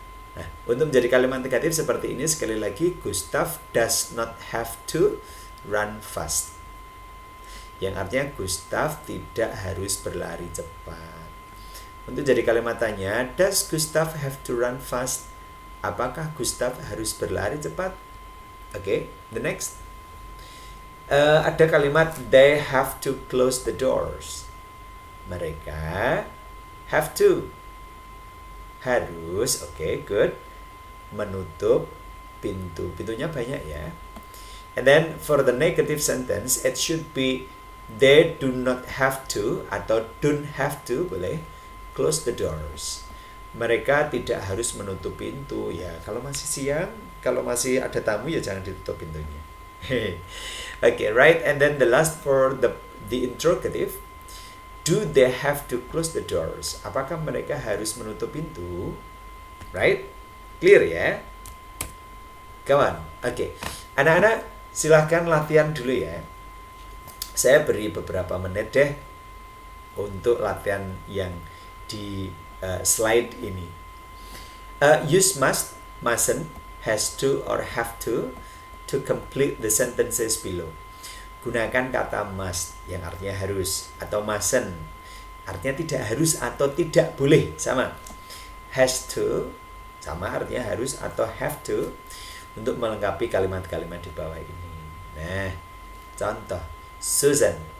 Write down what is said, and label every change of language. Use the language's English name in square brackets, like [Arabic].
[Indonesian] Nah, untuk menjadi kalimat negatif seperti ini sekali lagi [English] Gustav does not have to run fast. [Indonesian] Yang artinya Gustav tidak harus berlari cepat. Untuk jadi kalimat tanya, [English] does Gustav have to run fast? [Indonesian] Apakah Gustav harus berlari cepat? [English] Oke, the next. [Indonesian] Ada kalimat [English] they have to close the doors. [Indonesian] Mereka have to. Harus, oke, good. Menutup pintu. Pintunya banyak ya. [English] And then for the negative sentence, it should be They do not have to atau don't have to boleh close the doors. [Indonesian] Mereka tidak harus menutup pintu ya. Kalau masih siang, kalau masih ada tamu ya jangan ditutup pintunya. [English] Okay, right. And then the last for the interrogative, do they have to close the doors? [Indonesian] Apakah mereka harus menutup pintu? [English] Right? Clear ya? Kawan. Okay. [Indonesian] Anak-anak silahkan latihan dulu ya. Saya beri beberapa menit deh untuk latihan yang di slide ini. [English] Use must, mustn't, has to, or have to complete the sentences below. [Indonesian] Gunakan kata must yang artinya harus, atau mustn't artinya tidak harus atau tidak boleh, sama. Has to sama artinya harus atau have to untuk melengkapi kalimat-kalimat di bawah ini. Nah, contoh Susan.